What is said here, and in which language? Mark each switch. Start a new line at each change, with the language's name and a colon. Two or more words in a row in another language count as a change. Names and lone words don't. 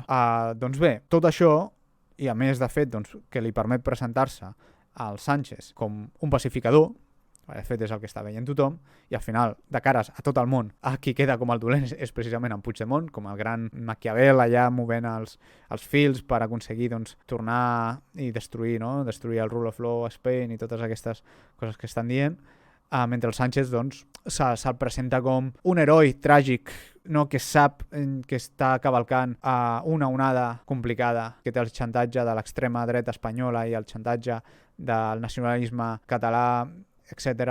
Catalan: Doncs bé, tot això, i a més de fet que li permet presentar-se al Sánchez com un pacificador, de fet és el que està veient tothom, i al final, de cares a tot el món, qui queda com el dolent és precisament en Puigdemont, com el gran Maquiavel allà movent els fils per aconseguir tornar i destruir el
English: rule of law
Catalan: a Spain i totes aquestes coses que estan dient, mentre el Sánchez se'l presenta com un heroi tràgic, que sap que està cavalcant una onada complicada, que té el xantatge de l'extrema dreta espanyola i el xantatge del nacionalisme català etc.